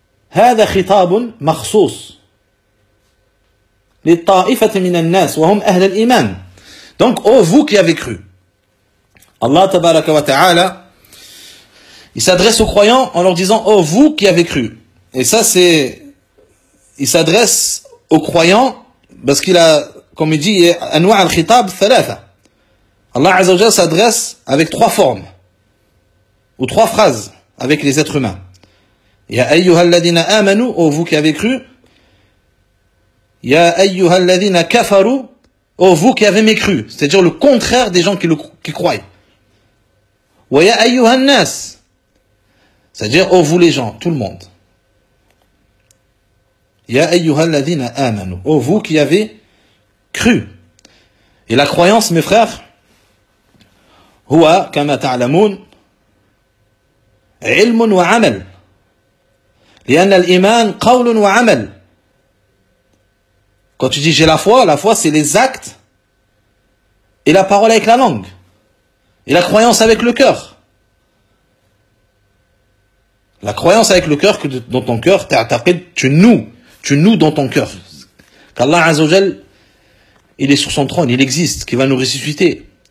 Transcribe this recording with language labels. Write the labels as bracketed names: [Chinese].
[Arabic] هذا خطاب مخصوص للطائفة من الناس وهم أهل الإيمان. [French] Donc, oh vous qui avez cru. Allah tabaraka wa ta'ala, il s'adresse aux croyants en leur disant, oh vous qui avez cru. Et ça c'est, il s'adresse aux croyants parce qu'il a, comme il dit, [Arabic] anwa' al-khitab thalatha. [French] Allah Azza wa Jalla s'adresse avec trois formes ou trois phrases avec les êtres humains. [Arabic] Ya ayyuha alladhina amanu, [French] oh vous qui avez cru. [Arabic] Ya ayyuha alladhina kafaru, [French] oh vous qui avez mécru. C'est-à-dire le contraire des gens qui croient. [Arabic] Wa ya ayyuha an-nas, [French] c'est-à-dire oh vous les gens, tout le monde. [Arabic] Ya ayyuha alladhina amanu, [French] oh vous qui avez cru. Et la croyance, mes frères, [Arabic] هو كما تعلمون علم وعمل لأن الإيمان قول وعمل. [French] Quand tu dis j'ai la foi c'est les actes et la parole avec la langue et la croyance avec le cœur. La croyance avec le cœur, que dans ton cœur tu noues dans ton cœur qu'Allah Azza wa Jal il est sur son trône, il existe, qu'il va nous ressusciter.